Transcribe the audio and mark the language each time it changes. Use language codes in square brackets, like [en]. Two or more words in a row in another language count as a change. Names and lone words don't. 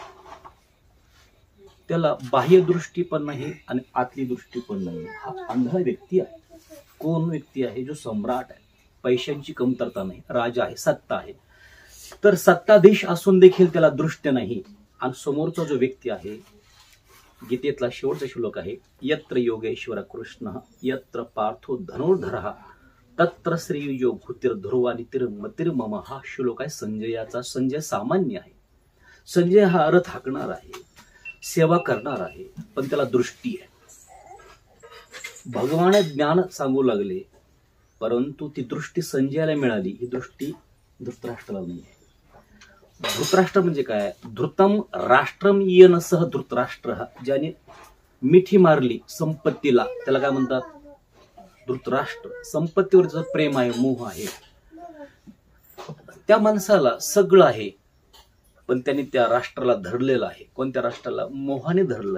[mr] त्याला बाह्य दृष्टी पण नाही आणि आतली दृष्टी पण नाही. हा आंधळा व्यक्ती आहे. कोण व्यक्ती आहे? जो सम्राट आहे. पैशांची कमतरता नाही, राजा आहे, सत्ता आहे. तर सत्ताधीश असून देखील त्याला दृष्ट नाही. आणि समोरचा जो व्यक्ती आहे, गीतेतला शेवटचा श्लोक आहे, [sa] यत्र योगेश्वर कृष्ण यत्र पार्थो धनुर्धरः तत्र श्रीयुजो भूतिर्ध्रुवानितिर्मतिर्मम. [mr] हा श्लोक आहे संजयाचा. संजय सामान्य आहे. संजय हा रथ हाकणार आहे, सेवा करणार आहे, पण त्याला दृष्टी आहे. भगवान ज्ञान सांगू लागले, परंतु ती दृष्टी संजयाला मिळाली, ही दृष्टी धृतराष्ट्राला नाही आहे. धृतराष्ट्र म्हणजे काय? [sa] धृतम राष्ट्रम येन सह धृतराष्ट्र. [mr] ज्याने मिठी मारली संपत्तीला त्याला काय म्हणतात? धृतराष्ट्र. संपत्तीवरचं प्रेम आहे, मोह आहे. त्या माणसाला सगळं आहे, पण त्यांनी त्या राष्ट्राला धरलेलं आहे. कोणत्या राष्ट्राला? मोहाने धरलंय.